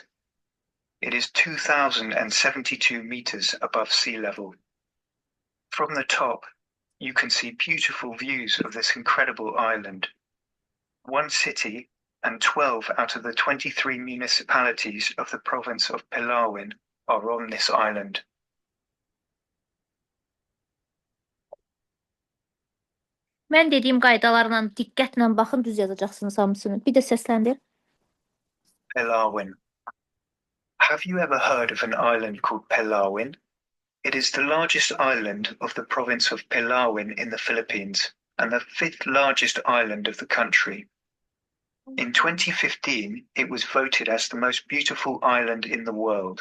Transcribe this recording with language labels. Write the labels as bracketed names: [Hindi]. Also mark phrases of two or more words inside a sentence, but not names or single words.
[English] It is 2,072 meters above sea level. From the top, you can see beautiful views of this incredible island. One city and 12 out of the 23 municipalities of the province of Palawan are on this island. [Azerbaijani] Mən dediyim qaydalarla diqqətlə baxın, düz yazacaqsınız hamısını. Bir də səsləndir. [English] Palawan. Have you ever heard of an island called Palawan? It is the largest island of the province of Palawan in the Philippines and the fifth largest island of the country. In 2015, it was voted as the most beautiful island in the world.